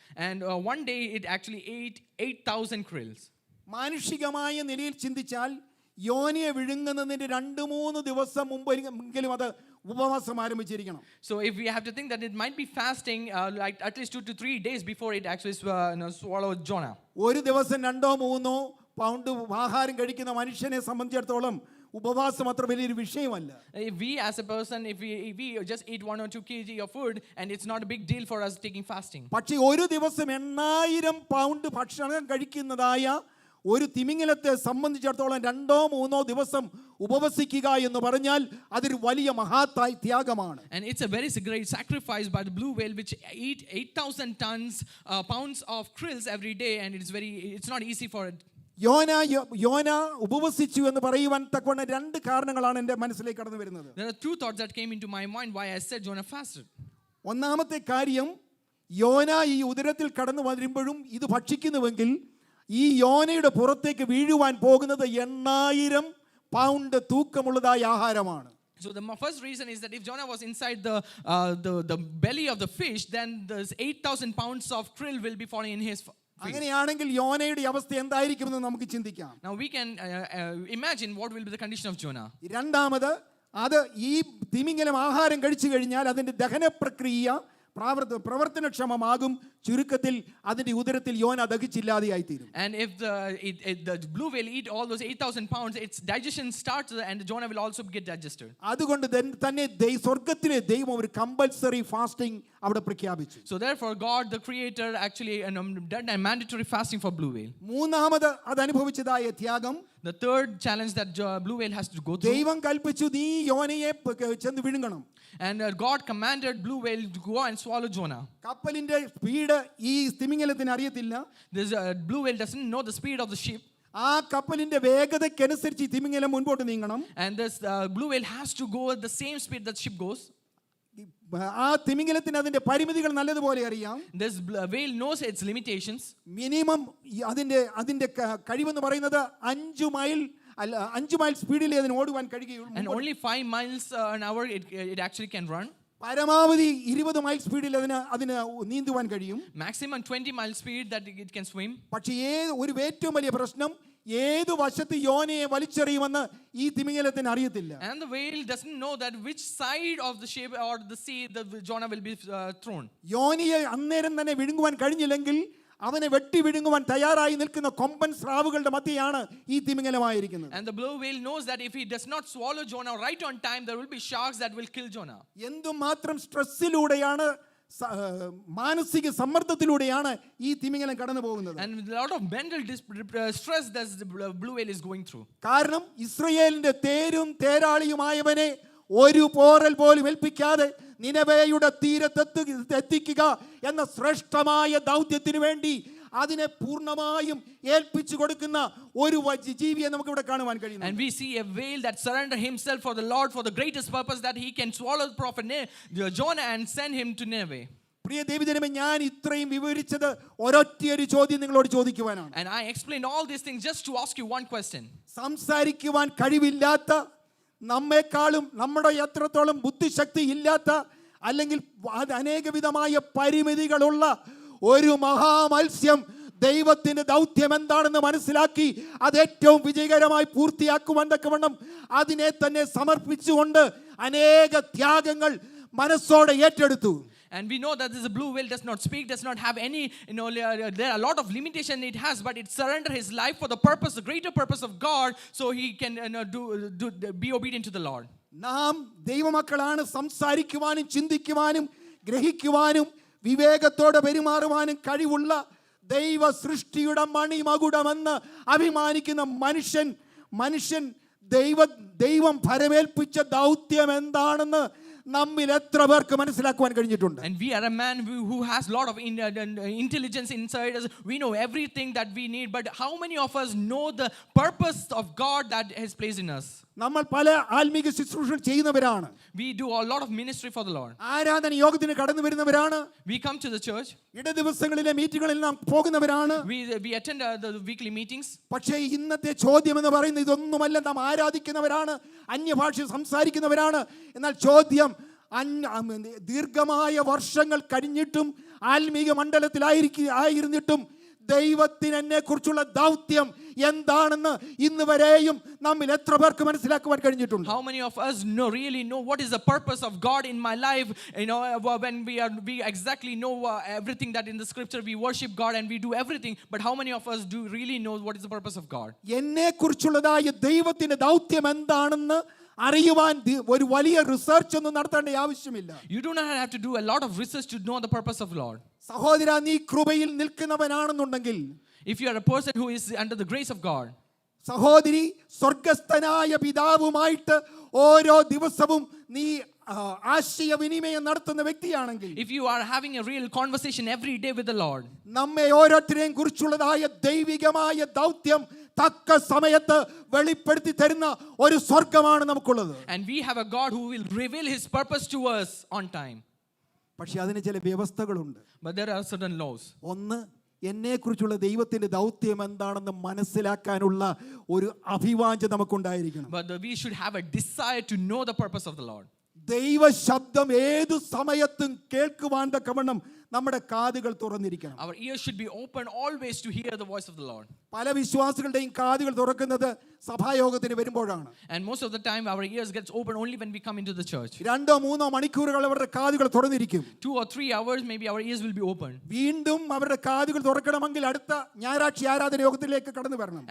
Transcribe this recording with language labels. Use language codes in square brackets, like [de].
[en] And one day it actually ate 8,000 krills. [ml] മാനുഷികമായ നിലയിൽ ചിന്തിച്ചാൽ യോനിയെ വിഴുങ്ങുന്നതിന്റെ 2-3 ദിവസം മുമ്പെങ്കിലും അത് ഉപവാസം ആരംഭിച്ചിരിക്കണം. [en] So if we have to think that it might be fasting like at least 2 to 3 days before it actually swallowed Jonah. [ml] ഒരു ദിവസം 2-3 pound ആഹാരം കഴിക്കുന്ന മനുഷ്യനെ സംബന്ധിച്ചിടത്തോളം ഉപവാസം അത്ര വലിയൊരു വിഷയമല്ല. [en] If we as a person, if we just eat 1 or 2 kg of food, and it's not a big deal for us taking fasting. [ml] പക്ഷേ ഒരു ദിവസം 8000 പൗണ്ട് ഭക്ഷണം കഴിക്കുന്നതായ ഒരു തിമിംഗലത്തെ സംബന്ധിച്ചിടത്തോളം 2-3 ദിവസം ഉപവസിക്കുക എന്ന് പറഞ്ഞാൽ അതൊരു വലിയ മഹത്തായ ത്യാഗമാണ്. [en] And it's a very great sacrifice by the blue whale, which eat 8,000 pounds of krills every day, and it's not easy for it. [ml] യോന ഉപവസിച്ചു എന്ന് പറയുവാൻ തക്കവണ്ണം 2 കാരണങ്ങളാണ് എൻ്റെ മനസ്സിലേക്ക് കടന്നു വരുന്നത്. [en] There are 2 thoughts that came into my mind why I said Jonah fasted. [ml] ഒന്നാമത്തെ കാര്യം, യോന ഈ ഉദരത്തിൽ കടന്നു വരുമ്പോഴും ഇത് ഭക്ഷിക്കുന്നുവെങ്കിൽ ഈ യോനയുടെ പുറത്തേക്ക് വീഴുവാൻ പോകുന്നത് 8000 പൗണ്ട് തൂക്കമുള്ളതായ ആഹാരമാണ്. [en] So the first reason is that if Jonah was inside the belly of the fish, then there's 8,000 pounds of krill will be falling in his face. [ml] അങ്ങനെയാണെങ്കിൽ യോനയുടെ അവസ്ഥ എന്തായിരിക്കുമെന്ന് നമുക്ക് ചിന്തിക്കാം. [en] Now we can imagine what will be the condition of Jonah. [ml] രണ്ടാമത്, അത് ഈ തിമിംഗലം ആഹാരം കഴിച്ചു കഴിഞ്ഞാൽ അതിന്റെ ദഹന പ്രക്രിയ പ്രവർത്തനക്ഷമമാകും. ചുരുക്കത്തിൽ അതിന്റെ ഉദരത്തിൽ യോന ദഹിച്ചില്ലാതെയായി തീരും. [en] And if the blue whale eat all those 8,000 pounds, its digestion starts and Jonah will also get digested. [ml] അതുകൊണ്ട് തന്നെ സ്വർഗ്ഗത്തിലെ ദൈവം ഒരു [en] compulsory fasting [ml] അവിടെ പ്രഖ്യാപിച്ചു. [en] So therefore God the creator actually done a mandatory fasting for blue whale. [ml] മൂന്നാമത് അത് അനുഭവിച്ചതായ ത്യാഗം, [en] The third challenge that blue whale has to go through. [ml] ദൈവം കൽപ്പിച്ചു നീ യോനയെ ചെന്ന് വിഴുങ്ങണം. [en] And God commanded blue whale to go and swallow Jonah. [ml] കപ്പലിന്റെ speed ഈ തിമിംഗലത്തിന് അറിയത്തില്ല. [en] This blue whale doesn't know the speed of the ship. [ml] ആ കപ്പലിന്റെ വേഗതയ്ക്കനുസരിച്ച് ഈ തിമിംഗലം മുൻപോട്ട് നീങ്ങണം. [en] And this blue whale has to go at the same speed that ship goes. [ml] ആ തിമിംഗലത്തിന് അതിന്റെ പരിമിതികൾ നല്ലതുപോലെ അറിയാം. [en] This whale knows its limitations. [ml] Minimum അതിന്റെ കഴിവെന്ന് പറയുന്നത് 5 മൈൽ സ്പീഡിൽ അതിന് ഓടുവാൻ കഴിയുകയുള്ളൂ. [en] And only 5 miles an hour it actually can run. [ml] പരമാവധി 20 മൈൽ സ്പീഡിൽ അതിന് നീന്തുവാൻ കഴിയും. [en] Maximum 20 mile speed that it can swim. [ml] പക്ഷേ ഒരു ഏറ്റവും വലിയ പ്രശ്നം ഏതു വശത്ത് യോനയെ വലിച്ചെറിയുമെന്ന് ഈ തിമിംഗലത്തിന് അറിയത്തില്ല. [en] And the whale doesn't know that which side of the ship or the sea the Jonah will be thrown. [ml] യോനയെ അന്നേരം തന്നെ വിഴുങ്ങുവാൻ കഴിഞ്ഞില്ലെങ്കിൽ അവനെ വെട്ടി വിഴുങ്ങുവാൻ തയ്യാറായി നിൽക്കുന്ന കൊമ്പൻ സ്രാവുകളുടെ മധ്യയാണ് ഈ തിമിംഗലമായിരിക്കുന്നത്. [en] And the blue whale knows that if he does not swallow Jonah right on time, there will be sharks that will kill Jonah. [ml] എന്തുമാത്രം സ്ട്രെസ്സിലൂടെയാണ് മാനസിക സമ്മർദ്ദത്തിലൂടെയാണ് ഈ തിമിംഗലം കടന്നു പോകുന്നത്. [en] And with a lot of mental stress that the blue whale is going through. [ml] കാരണം ഇസ്രായേലിന്റെ തേരും തേരാളിയുമായവനെ ഒരു പോറൽ പോലും ഏൽപ്പിക്കാതെ നിനവേയുടെ തീരത്തെത്തിക്കുക എന്ന ശ്രേഷ്ഠമായ ദൗത്യത്തിന് വേണ്ടി അതിനെ പൂർണ്ണമായും ഏൽപ്പിച്ചു കൊടുക്കുന്ന ഒരു ജീവിയെ നമുക്ക് ഇവിടെ കാണുവാൻ കഴിയുന്നു. [en] And we see a whale that surrender himself for the Lord for the greatest purpose that he can swallow the prophet Jonah and send him to Nineveh. [ml] പ്രിയ ദൈവജനമേ, ഞാൻ ഇത്രയും വിവരിച്ചത് ഒരൊറ്റയൊരു ചോദ്യം നിങ്ങളോട് ചോദിക്കുവാനാണ്. [en] And I explained all these things just to ask you one question. [ml] സംസാരിക്കുവാൻ കഴിവില്ലാത്ത, നമ്മെക്കാളും നമ്മുടെ എത്രത്തോളം ബുദ്ധിശക്തി ഇല്ലാത്ത, അല്ലെങ്കിൽ അനേകവിധമായ പരിമിതികളുള്ള ഒരു മഹാമത്സ്യം ദൈവത്തിന്റെ ദൗത്യം എന്താണെന്ന് മനസ്സിലാക്കി അത് ഏറ്റവും വിജയകരമായി പൂർത്തിയാക്കുവാൻ തക്കവണ്ണം അതിനെ തന്നെ സമർപ്പിച്ചുകൊണ്ട് അനേക ത്യാഗങ്ങൾ മനസ്സോടെ ഏറ്റെടുത്തു. [en] And we know that this blue whale does not speak, does not have any, there are a lot of limitation it has, but it surrender his life for the purpose, the greater purpose of God, so he can be obedient to the Lord. [ml] നാം ദൈവമക്കളാണ്. സംസാരിക്കുവാനും ചിന്തിക്കുവാനും ഗ്രഹിക്കുവാനും വിവേകത്തോടെ പെരുമാറുവാനും കഴിവുള്ള ദൈവ സൃഷ്ടിയുടെ മണിമകുടമെന്ന് അഭിമാനിക്കുന്ന മനുഷ്യൻ ദൈവം ഫലമേൽപ്പിച്ച ദൗത്യം എന്താണെന്ന് നമ്മിൽ എത്ര പേർക്ക് മനസ്സിലാക്കുവാൻ കഴിഞ്ഞിട്ടുണ്ട്? [en] And we are a man who has lot of intelligence inside us. We know everything that we need, but how many of us know the purpose of God that has placed in us? [ml] നമ്മൾ പല ആത്മീക ശുശ്രൂഷകൾ ചെയ്യുന്നവരാണ്. [en] We do a lot of ministry for the Lord. [ml] ആരാധന യോഗത്തിന് കടന്നു വരുന്നവരാണ്. [en] We come to the church. [ml] ഇട ദിവസങ്ങളിലെ മീറ്റിങ്ങുകളിൽ നാം പോകുന്നവരാണ്. [en] We attend the weekly meetings. [ml] പക്ഷേ ഇന്നത്തെ ചോദ്യം എന്ന് പറയുന്നത് ഇതൊന്നുമല്ല. നാം ആരാധിക്കുന്നവരാണ്, അന്യഭാഷ സംസാരിക്കുന്നവരാണ്. എന്നാൽ ചോദ്യം, ദീർഘമായ വർഷങ്ങൾ കഴിഞ്ഞിട്ടും ആത്മീക മണ്ഡലത്തിലായിരുന്നിട്ടും ദൈവത്തിന് എന്നെ കുറിച്ചുള്ള ദൗത്യം എന്താണെന്ന് ഇന്ന് വരെയും നമ്മിൽ എത്ര പേർക്ക് മനസ്സിലാക്കുവാൻ കഴിഞ്ഞിട്ടുണ്ട്? [en] How many of us really know what is the purpose of God in my life? When we exactly know everything that in the scripture we worship God and we do everything, but how many of us do really know what is the purpose of God? [ml] എന്നെ കുറിച്ചുള്ളതായ ദൈവത്തിന്റെ ദൗത്യം എന്താണെന്ന് അറിയുവാൻ ഒരു വലിയ research ഒന്നും നടത്തേണ്ട ആവശ്യമില്ല. [en] You do not have to do a lot of research to know the purpose of the Lord. [ml] സഹോദര, നീ കൃപയിൽ നിൽക്കുന്നവനാണെന്നുണ്ടെങ്കിൽ, [en] if you are a person who is under the grace of God, [ml] സഹോദരി, സ്വർഗസ്ഥനായ പിതാവുമായിട്ട് ഓരോ ദിവസവും നീ ആശയവിനിമയം നടത്തുന്ന വ്യക്തിയാണെങ്കിൽ, [en] if you are having a real conversation every day with the Lord, [ml] നമ്മെ ഓരോരുത്തരെയും കുറിച്ചുള്ളതായ ദൈവികമായ ദൗത്യം തക്ക സമയത്ത് വെളിപ്പെടുത്തി തരുന്ന ഒരു സ്വർഗമാണ് നമുക്കുള്ളത്. [en] and we have a God who will reveal his purpose to us on time. [ml] പക്ഷേ അതിന് ചില വ്യവസ്ഥകളുണ്ട്. [en] But there are certain laws. [ml] ഒന്ന്, എന്നെ കുറിച്ചുള്ള ദൈവത്തിന്റെ ദൗത്യം എന്താണെന്ന് മനസ്സിലാക്കാനുള്ള ഒരു അഭിവാഞ്ച നമുക്കുണ്ടായിരിക്കണം. [en] But we should have a desire to know the purpose of the Lord. [ml] ദൈവ ശബ്ദം ഏതു സമയത്തും കേൾക്കുവാൻ തക്കവണ്ണം നമ്മുടെ കാതുകൾ തുറന്നിരിക്കണം. [en] Our ears should be open always to hear the voice of the Lord. [ml] പല വിശ്വാസികളുടെയും കാതുകൾ തുറക്കുന്നത് സഭായോഗത്തിന് വരുമ്പോഴാണ്. [en] And most of the time our ears gets open only when we come into the church. [ml] 2-3 മണിക്കൂറുകൾ അവരുടെ കാതുകൾ തുറന്നിരിക്കും. [en] 2 or 3 hours maybe our ears will be open. [ml] വീണ്ടും അവരുടെ കാതുകൾ തുറക്കണമെങ്കിൽ അടുത്ത ഞായറാഴ്ച ആരാധന യോഗത്തിലേക്ക് കടന്നു വരണം.